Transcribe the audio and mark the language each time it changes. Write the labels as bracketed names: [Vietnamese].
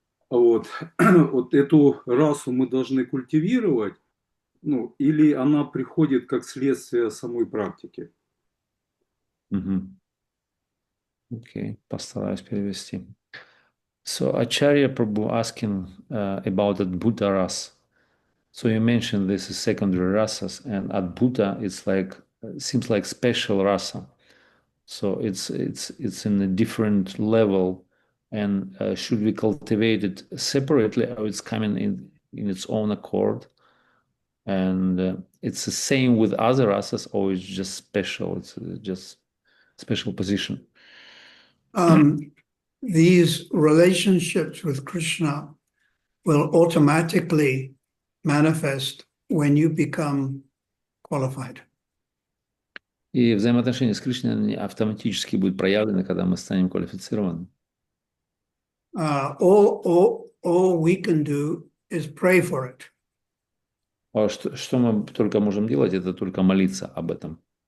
[Russian] Вот эту расу мы должны культивировать, или она приходит как следствие самой практики? Окей, постараюсь перевести. [English] So Acharya Prabhu asking about Adbhuta ras. So you mentioned this is secondary rasas, and Adbhuta is like seems like special rasa. So it's in a different level, and should we cultivate it separately, or it's coming in its own accord? And it's the same with other rasas, or it's just special? It's just special position. These relationships with Krishna will automatically manifest when you become qualified. [Russian] И взаимоотношения с Кришной они автоматически будут проявлены, когда мы станем квалифицированы. [English] All we can do is pray for it. [Russian] А что мы только можем делать, это только молиться об этом.